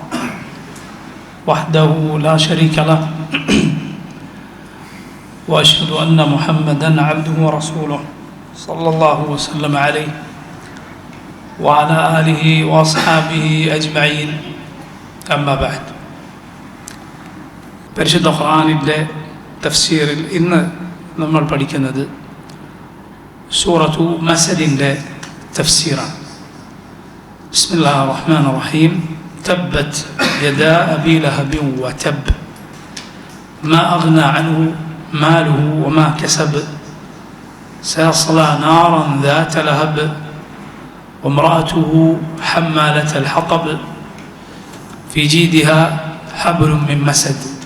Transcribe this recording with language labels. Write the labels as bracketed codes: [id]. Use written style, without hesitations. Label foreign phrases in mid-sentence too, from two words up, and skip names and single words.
[ar] وحده لا شريك له وأشهد أن محمدا عبده ورسوله صلى الله وسلم عليه وعلى آله وأصحابه أجمعين أما بعد [ml] പരിശുദ്ധ ഖുർആനിൻ്റെ തഫ്സീറിൽ ഇന്ന് നമ്മൾ പഠിക്കുന്നത് സൂറത്തു മസദിൻ്റെ തഫ്സീറാണ്. [ar] بسم الله الرحمن الرحيم. تبت يدا أبي لهب وتب ما أغنى عنه ماله وما كسب سيصلى نارا ذات لهب وامرأته حمالة الحطب في جيدها حبل من مسد.